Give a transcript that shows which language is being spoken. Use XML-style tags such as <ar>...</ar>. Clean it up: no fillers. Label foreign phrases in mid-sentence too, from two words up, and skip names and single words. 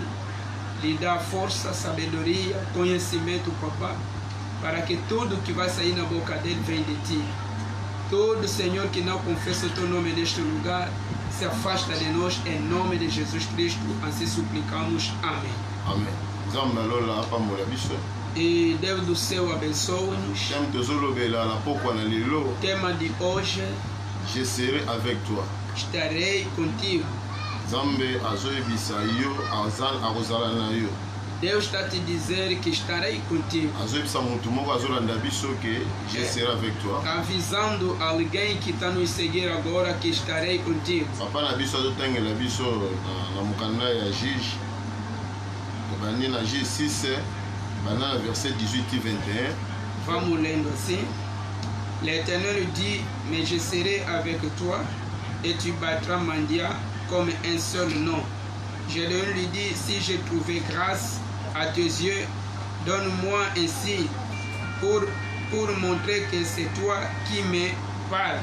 <pt>Lhe dá força, sabedoria, conhecimento, Papai, para que tudo que vai sair na boca dele venha de ti. Todo, Senhor, que não confessa o teu nome neste lugar, se afasta de nós em nome de Jesus Cristo. Assim suplicamos. Amém. Amém.</pt> <ln>Nzambe alola apambola biso.</ln> <pt>E Deus do céu abençoe-nos.</pt> <ln>Yam tozolobela na pokwa na lelo.</ln> <pt>Tema de hoje:</pt> <fr>Je serai avec toi.</fr> <pt>estarei contigo.</pt> <ln>Nzambe azoyebisa yo akozala na yo.</ln> <pt>Deus está te dizer que estarei contigo.</pt> <ln>Azoyebisa mutu moko azolanda biso ke</ln> <fr>je serai avec toi.</fr> <pt>Avisando alguém que está nos seguir agora que estarei contigo.</pt> <ln>Papa na biso azotangela biso na mokanda ya Juge. Bandi na Juge 6 banda na verset 18 et 21.</ln> <pt>Vamos lendo assim.</pt> <fr>L'Éternel dit: mais je serai avec toi et tu battras Mandia comme un seul nom. Je lui dis: si j'ai trouvé grâce à tes yeux, donne-moi un signe pour montrer que c'est toi qui me parles.</fr>